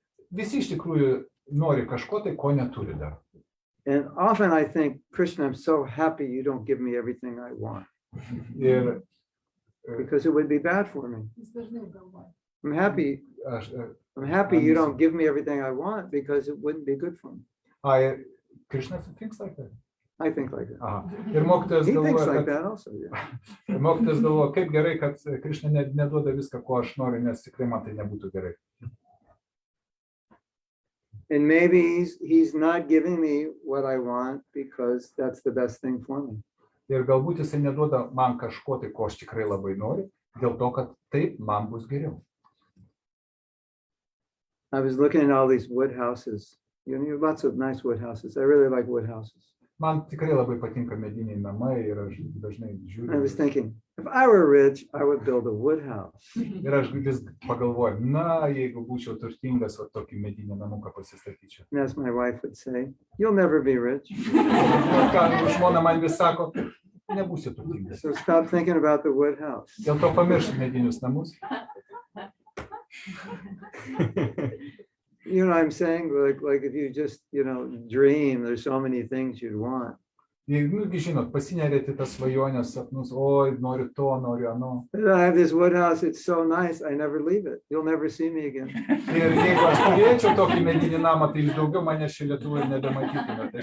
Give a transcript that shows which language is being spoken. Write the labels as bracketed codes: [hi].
[lt] Visi iš tikrųjų nori kažko tai, ko neturi dar. [en] And often I think, Krishna, I'm so happy you don't give me everything I want. [lt] Ir [en] Because it would be bad for me. I'm happy you don't give me everything I want because it wouldn't be good for me. Krishna thinks like that. I think like that. [lt] Aha. Ir mokytojas [en] He thinks [lt] galvoja, [en] like that also, yeah. [lt] mokytojas galvoja, kaip gerai, kad Krishna neduoda viską, ko aš noriu, nes tikrai man tai nebūtų gerai. [en] And maybe he's not giving me what I want because that's the best thing for me. [lt] Ir galbūt jisai neduoda man kažko tai, ko aš tikrai labai noriu, dėl to, kad taip man bus geriau. [en] I was looking at all these wood houses. You know, lots of nice wood houses. I really like wood houses. [lt] Man tikrai labai patinka mediniai namai ir aš dažnai žiūriu. [en] I was thinking, if I were rich, I would build a wood house. [lt] Ir aš vis pagalvoju, na, jeigu būčiau turtingas, o tokį medinį namuką pasistatyčiau. [en] And as my wife would say, you'll never be rich. [lt] Žmona man vis sako, nebūsi turtingas. [en] So stop thinking about the wood house. [lt] Dėl to pamiršk medinius namus. [en] You know what I'm saying? Like if you just, dream, there's so many things you'd want. [lt] Žinot, pasinerėti tas svajonės sapnus, oi, noriu to, noriu ano. [en] I have this wood house, it's so nice, I never leave it. You'll never see me again. [lt] Ir jeigu aš turėčiau tokį medinį namą, tai daugiau manęs čia Lietuvoje nebematytumėte.